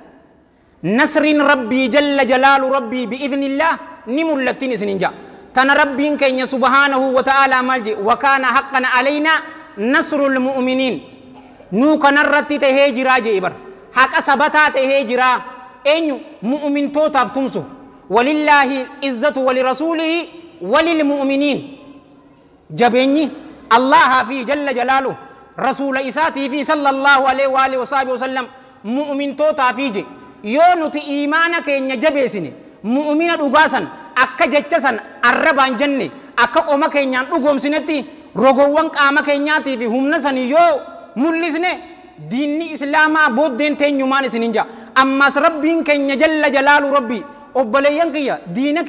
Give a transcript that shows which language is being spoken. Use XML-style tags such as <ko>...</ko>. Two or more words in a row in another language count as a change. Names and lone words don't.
<om>nasriin rabbii</om> <ar>جل جلاله</ar> <om>rabbii bi'idhnillah ni mul'attin isinin jaa tana rabbiin keenya</om> <ar>سبحانه وتعالى</ar> <om>maal jee</om> <ar>وكان حقا علينا نصر المؤمنين</ar> <om>nuu kanarratti tahee jiraa jee bar haqa sabataa tahee jiraa eenyu mu'mintootaaf tumsuuf</om> <ar>ولله العزة ولرسوله وللمؤمنين</ar> <om>jabeenyi allahaa fi</om> <ar>جل جلاله</ar> <om>rasuula isaatii fi</om> <ar>صلى الله عليه وآله وسلم</ar> <om>mu'mintootaaf je yoo nuti iimaana keenya jabeessine mu'mina dhugaasan akka jechasan arrabaan jenne akka qoma keenyaan dhugoomsinetti rogowwan qaama keenyaatii fi humna sanii yoo mul'isne diinni islaamaa booddeen teenyumaan isinin jaa ammas rabbiin keenya</om> <ar>جل جلاله</ar> <om>rabbi obboleeyyan kiyya diina</om>